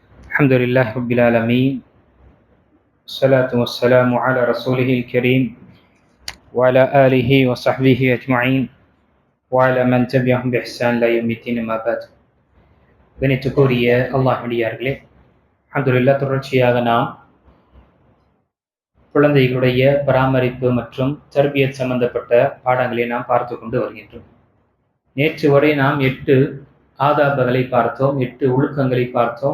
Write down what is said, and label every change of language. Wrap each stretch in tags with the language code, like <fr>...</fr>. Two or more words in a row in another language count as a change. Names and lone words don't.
<ar>الحمد لله رب العالمين والصلاة والسلام على رسوله الكريم وعلى آله وصحبه أجمعين وعلى من تبعهم بإحسان لا يوم الدين ما بعد.</ar> <ta>கணித்துக்குரிய அல்லாஹ்விடியார்களே, அல்ஹம்துலில்லாஹ், தொடர்ச்சியாக நாம் குழந்தைகளுடைய பராமரிப்பு மற்றும் தர்பியத் சம்பந்தப்பட்ட பாடங்களை நாம் பார்த்து கொண்டு வருகின்றோம். நேற்று வரை நாம் 8 ஆதாபங்களை பார்த்தோம், 8 ஒழுக்கங்களை பார்த்தோம்.</ta>